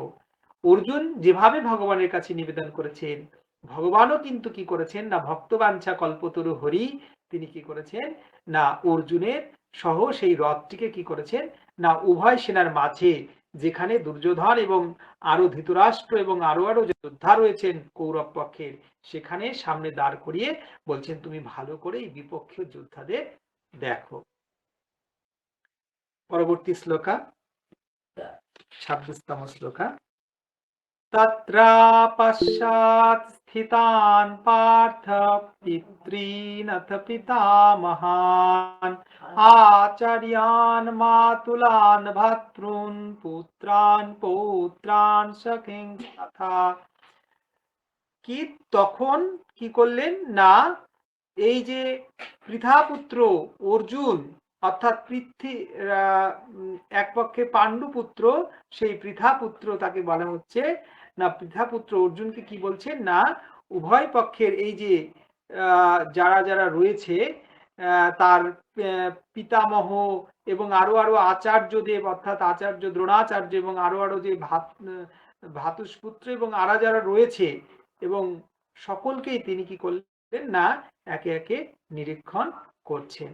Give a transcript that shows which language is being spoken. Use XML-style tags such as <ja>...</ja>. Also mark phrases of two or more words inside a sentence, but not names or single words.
<bn>অর্জুন যেভাবে ভগবানের কাছে নিবেদন করেছেন, ভগবানও কিন্তু কি করেছেন না ভক্তবাঞ্ছা কল্পতরু হরি তিনি কি করেছেন না অর্জুনের সহ সেই রথটিকে কি করেছেন না উভয় সেনার মাঝে, যেখানে দুর্যোধন এবং আরো ধৃতরাষ্ট্র এবং আরো যে যোদ্ধা রয়েছেন কৌরব পক্ষের, সেখানে সামনে দাঁড় করিয়ে বলছেন তুমি ভালো করে এই বিপক্ষীয় যোদ্ধাদের দেখো। পরবর্তী শ্লোকা 26তম শ্লোকা।</bn> <sa>तत्रा पश्चात् स्थितान् पार्थ पितॄनथ पितामहान् आचार्यान् मातुलान् भ्रातॄन् पुत्रान् पौत्रान् सखीन् तथा।</sa> <bn>কি তখন কি করলেন না এই যে পৃথাপুত্র অর্জুন অর্থাৎ এক পক্ষে পাণ্ডুপুত্র, সেই পৃথাপুত্র তাকে বলা হচ্ছে না পৃথাপুত্র অর্জুনকে কি বলছেন না উভয় পক্ষের এই যে যারা যারা রয়েছে তার পিতামহ এবং আরো আরো আচার্যদেব অর্থাৎ আচার্য দ্রোণাচার্য এবং আরো আরো যে ভ্রাতুষ্পুত্র এবং আরা যারা রয়েছে এবং সকলকেই তিনি কি করলেন না একে একে নিরীক্ষণ করছেন।</bn>